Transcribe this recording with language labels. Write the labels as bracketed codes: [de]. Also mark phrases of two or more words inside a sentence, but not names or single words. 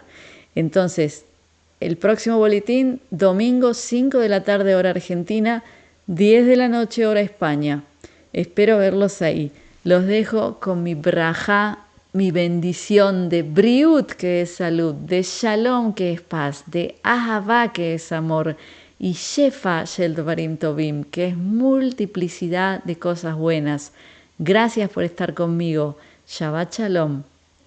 [es] Entonces, el próximo boletín, domingo 5 de la tarde hora Argentina, 10 de la noche hora España. Espero verlos ahí. Los dejo con mi brajá, mi bendición de briut, que es salud, de shalom, que es paz, de ahavá, que es amor, y [he] שפע של דברים טובים, [es] que es multiplicidad de cosas buenas. Gracias por estar conmigo. [he] שבת שלום.